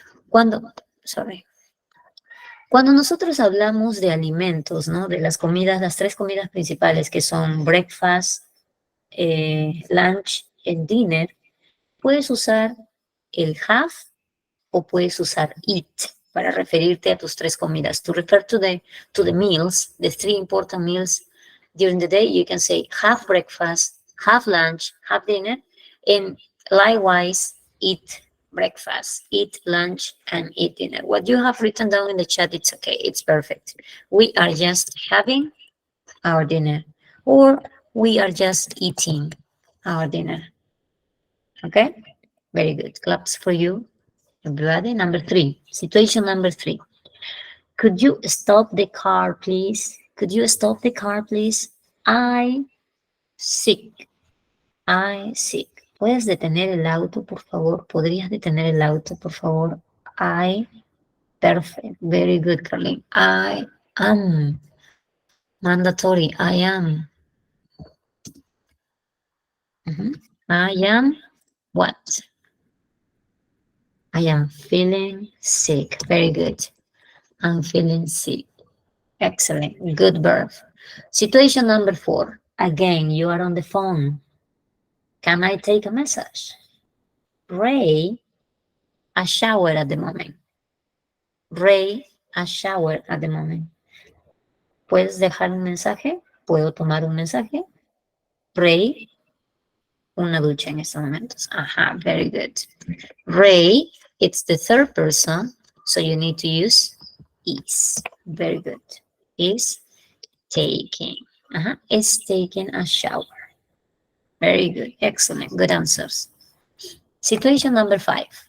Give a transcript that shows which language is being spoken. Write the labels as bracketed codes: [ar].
[es] Cuando nosotros hablamos de alimentos, ¿no? De las comidas, las 3 comidas principales que son breakfast, lunch el dinner, puedes usar el have o puedes usar eat para referirte a tus tres comidas. [en] To refer to the meals, the three important meals during the day, you can say have breakfast, have lunch, have dinner, and likewise eat breakfast, eat lunch, and eat dinner. What you have written down in the chat, it's okay, it's perfect. We are just having our dinner, or we are just eating our dinner. Okay, very good. Claps for you, everybody. Number 3, situation number 3. Could you stop the car, please? Could you stop the car, please? I sick. I sick. [es] ¿Puedes detener el auto, por favor? ¿Podrías detener el auto, por favor? [en] I, perfect. Very good, Carlene. I am. Mandatory. I am. I am what? I am feeling sick. Very good. I'm feeling sick. Excellent. Good verb. Situation number 4. Again, you are on the phone. Can I take a message? Ray, a shower at the moment. Ray, a shower at the moment. [es] ¿Puedes dejar un mensaje? ¿Puedo tomar un mensaje? Ray, una ducha en estos momentos. [en] Ajá, very good. Ray, it's the third person, so you need to use is. Very good. Is taking. Is taking a shower. Very good. Excellent. Good answers. Situation number 5.